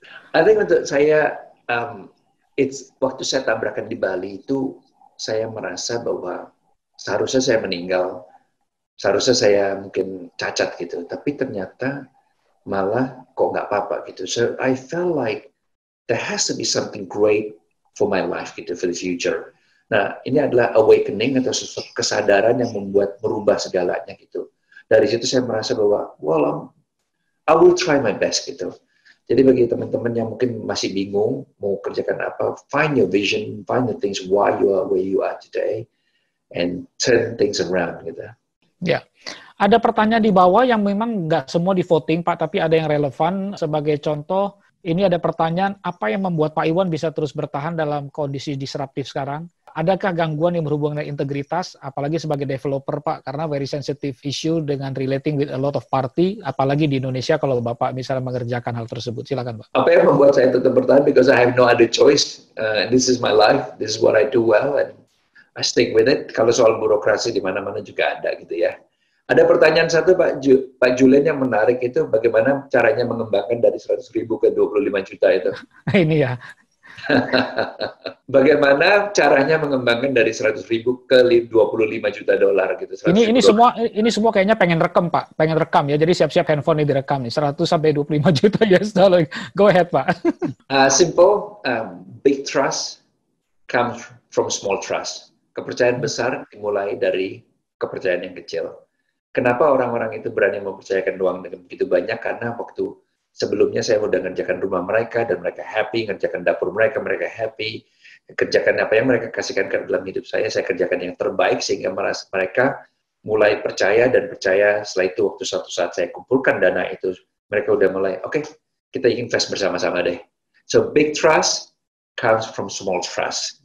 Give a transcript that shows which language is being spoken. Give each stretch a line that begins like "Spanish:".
Indonesian: I think untuk saya, waktu saya tabrakan di Bali itu, saya merasa bahwa seharusnya saya meninggal, seharusnya saya mungkin cacat gitu, tapi ternyata malah kok nggak apa-apa gitu.
English: So I felt like there has to be something great for my life gitu, for the future.
Indonesian: Nah, ini adalah awakening atau sesuatu kesadaran yang merubah segalanya gitu. Dari situ saya merasa bahwa,
English: well, I will try my best
Indonesian: gitu. Jadi bagi teman-teman yang mungkin masih bingung mau kerjakan apa,
English: find your vision, find the things why you are where you are today, and turn things around gitu.
Indonesian: Ya, ada pertanyaan di bawah yang memang nggak semua di voting Pak, tapi ada yang relevan. Sebagai contoh, ini ada pertanyaan, apa yang membuat Pak Iwan bisa terus bertahan dalam kondisi disruptif sekarang? Adakah gangguan yang berhubungan dengan integritas, apalagi sebagai developer Pak, karena
English: very sensitive issue
Indonesian: dengan
English: relating with a lot of party,
Indonesian: apalagi di Indonesia kalau Bapak misalnya mengerjakan hal tersebut. Silakan Pak. Apa yang membuat saya tetap bertahan?
English: Because I have no other choice. This is my life, this is what I do well, and I stick with it.
Indonesian: Kalau soal birokrasi di mana-mana juga ada gitu ya. Ada pertanyaan satu Pak Julian yang menarik itu, bagaimana caranya mengembangkan dari 100.000 ke 25 juta itu? Ini ya. Bagaimana caranya mengembangkan dari 100.000 ke 25 juta dolar gitu? Ini semua kayaknya pengen rekam Pak, pengen rekam ya. Jadi siap-siap handphone ini direkam nih, 100 sampai 25 juta US dollar.
English: Go ahead Pak. Simple, big trust comes from small trust.
Indonesian: Kepercayaan besar dimulai dari kepercayaan yang kecil. Kenapa orang-orang itu berani mempercayakan uang dengan begitu banyak? Karena waktu sebelumnya saya udah ngerjakan rumah mereka dan mereka happy, ngerjakan dapur mereka happy, kerjakan apa yang mereka kasihkan ke dalam hidup saya kerjakan yang terbaik sehingga mereka mulai percaya dan percaya. Setelah itu waktu suatu saat saya kumpulkan dana itu, mereka udah mulai, oke, kita invest bersama-sama deh.
English: So big trust comes from small trust.